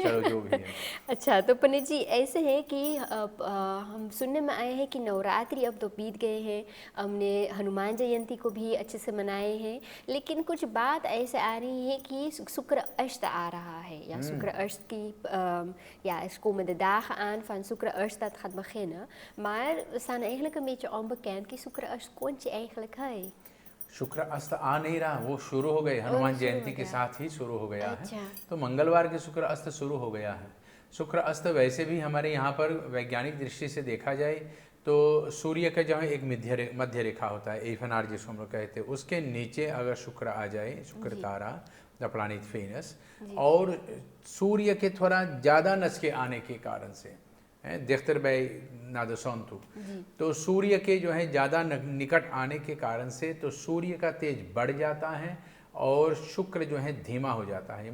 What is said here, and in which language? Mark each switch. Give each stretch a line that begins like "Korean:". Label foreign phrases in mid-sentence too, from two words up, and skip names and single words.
Hindi: चलो जो भी है। अच्छा, तो पंडित जी ऐसे है कि हम सुनने में आए हैं कि नवरात्रि अब तो बीत गए हैं, हमने हनुमान जयंती को भी अच्छे से मनाए हैं, लेकिन कुछ बात ऐसे आ रही है कि शुक्र अष्ट आ रहा है, या शुक्र अष्ट की
Dutch: ja, er komen de dagen aan van Sucre Ust dat gaat beginnen. Maar we staan eigenlijk een beetje onbekend
Hindi: कि शुक्र अष्ट कौन सी
Dutch: eigenlijk है?
Hindi: शुक्र अस्त आ नहीं रहा, वो शुरू हो गए। हनुमान जयंती के साथ ही शुरू हो गया है। तो मंगलवार के शुक्र अस्त शुरू हो गया है। शुक्र अस्त वैसे भी हमारे यहाँ पर वैज्ञानिक दृष्टि से देखा जाए तो सूर्य का जो है एक मध्य रेखा होता है, एफएनआर जिसको हम लोग कहते हैं, उसके नीचे अगर शुक्र आ जाए, शुक्र तारा
English: the planet Venus,
Hindi: और सूर्य के थोड़ा ज़्यादा नज़दीक आने के कारण से देखतर बाई नादसंतु, तो सूर्य के जो है ज़्यादा निकट आने के कारण से तो सूर्य का तेज बढ़ जाता है और शुक्र जो है धीमा हो जाता है।